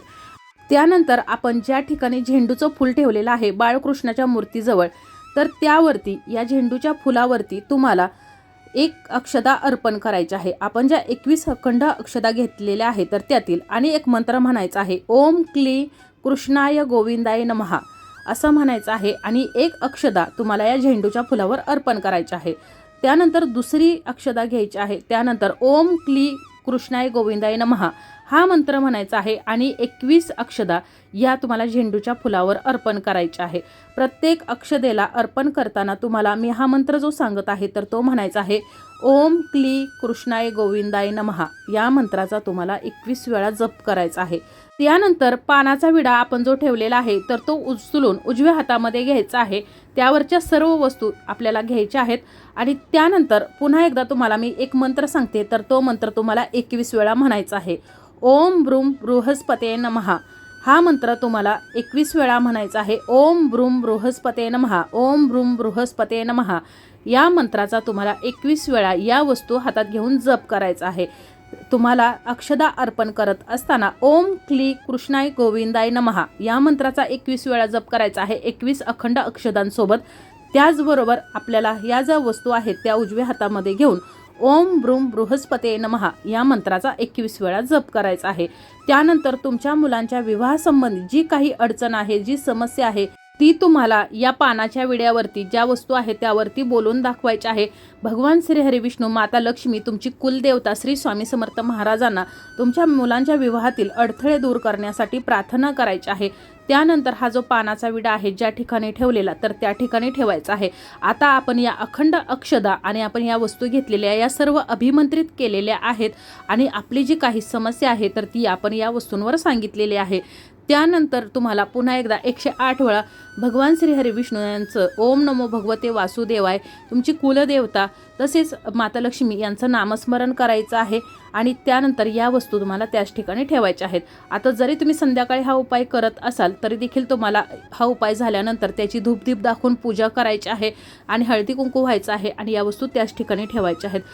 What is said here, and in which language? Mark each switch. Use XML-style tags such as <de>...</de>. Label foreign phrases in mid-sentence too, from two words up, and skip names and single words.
<mr>त्यानंतर आपण ज्या ठिकाणी झेंडूचं फूल ठेवलेलं आहे बाळकृष्णाच्या मूर्तीजवळ, तर त्यावरती या झेंडूच्या फुलावरती तुम्हाला 1 अक्षदा अर्पण करायची आहे. आपण ज्या 21 अखंड अक्षदा घेतलेल्या आहेत तर त्यातील आणि एक मंत्र म्हणायचा आहे,</mr> <sa>ओम क्ली कृष्णाय गोविंदाय नमः</sa> <mr>असं म्हणायचं आहे. आणि 1 अक्षदा तुम्हाला या झेंडूच्या फुलावर अर्पण करायची आहे. त्यानंतर दुसरी अक्षदा घ्यायची आहे. त्यानंतर</mr> <sa>ओम क्ली कृष्णाय गोविंदाय नमः</sa> <mr>हा मंत्र म्हणायचा आहे आणि 21 अक्षदा या तुम्हाला झेंडूच्या फुलावर अर्पण करायच्या आहे. प्रत्येक अक्षदेला अर्पण करताना तुम्हाला मी हा मंत्र जो सांगत आहे तर तो म्हणायचा आहे,</mr> <sa>ओम क्ली कृष्णाय गोविंदाय नमः</sa> <mr>या मंत्राचा तुम्हाला 21 वेळा जप करायचा आहे. त्यानंतर पानाचा विडा आपण जो ठेवलेला आहे तर तो उचलून उजव्या हातामध्ये घ्यायचा आहे. त्यावरच्या सर्व वस्तू आपल्याला घ्यायच्या आहेत आणि त्यानंतर पुन्हा एकदा तुम्हाला मी एक मंत्र सांगते तर तो मंत्र तुम्हाला 21 वेळा म्हणायचा आहे.</mr> <sa>ओम ब्रूम बृहस्पते नमः</sa> <mr>हा मंत्र तुम्हाला 21 वेळा म्हणायचा आहे.</mr> <sa>ओम ब्रूम बृहस्पते नमः, ओम ब्रूम बृहस्पते नमः</sa> <mr>या मंत्राचा तुम्हाला 21 वेळा या वस्तू हातात घेऊन जप करायचा आहे. तुम्हाला अक्षदा अर्पण करत असताना</mr> <sa>ओम क्ली कृष्णाय गोविंदाय नमः</sa> <mr>या मंत्राचा 21 वेळा जप करायचा आहे, 21 अखंड अक्षदांसोबत. त्याचबरोबर आपल्याला या ज्या वस्तू आहेत त्या उजव्या हातामध्ये घेऊन</mr> <sa>ओम ब्रूम बृहस्पते नमः</sa> <mr>या मंत्राचा 21 वेळा जप करायचा आहे. त्यानंतर तुमच्या मुलांच्या विवाहासंबंधी जी काही अडचण आहे, जी समस्या आहे ती तुम्हाला या पानाच्या विड्यावरती ज्या वस्तू आहेत त्यावरती बोलून दाखवायची आहे. भगवान श्री हरी विष्णू, माता लक्ष्मी, तुमची कुलदेवता श्री स्वामी समर्थ महाराजांना तुमच्या मुलांच्या विवाहातील अडथळे दूर करण्यासाठी प्रार्थना करायची आहे. त्यानंतर हा जो पानाचा विडा आहे ज्या ठिकाणी ठेवलेला तर त्या ठिकाणी ठेवायचा आहे. आता आपण या अखंड अक्षदा आणि आपण या वस्तू घेतलेल्या या सर्व अभिमंत्रित केलेल्या आहेत आणि आपली जी काही समस्या आहे तर ती आपण या वस्तूंवर सांगितलेली आहे. त्यानंतर तुम्हाला पुन्हा एकदा 108 वेळा भगवान श्री हरी विष्णू यांचं</mr> <sa>ओम नमो भगवते वासुदेवाय,</sa> <mr>तुमची कुलदेवता तसेच माता लक्ष्मी यांचं नामस्मरण करायचं आहे आणि त्यानंतर या वस्तू तुम्हाला त्याच ठिकाणी ठेवायच्या आहेत. आता जरी तुम्ही संध्याकाळी हा उपाय करत असाल तरी देखील तुम्हाला हा उपाय झाल्यानंतर त्याची धूपदीप दाखवून पूजा करायची आहे आणि हळदी कुंकू व्हायचं आहे आणि या वस्तू त्याच ठिकाणी ठेवायच्या आहेत.</mr>